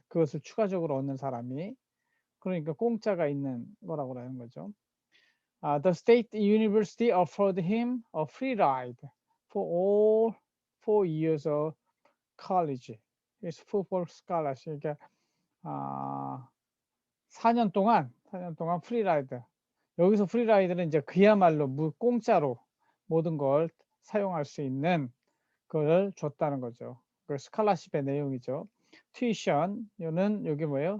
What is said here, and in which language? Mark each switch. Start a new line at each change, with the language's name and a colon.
Korean: 그것을 추가적으로 얻는 사람이. 그러니까 공짜가 있는 거라고 하는 거죠.
English: The state university offered him a free ride for all 4 years of college. It's full scholarship.
Korean: 그러니까 4년 동안 프리라이드. 여기서 프리라이드는 이제 그야말로 공짜로 모든 걸 사용할 수 있는 걸 줬다는 거죠. 그 스칼라십의 내용이죠. 튜이션은 여기 뭐예요?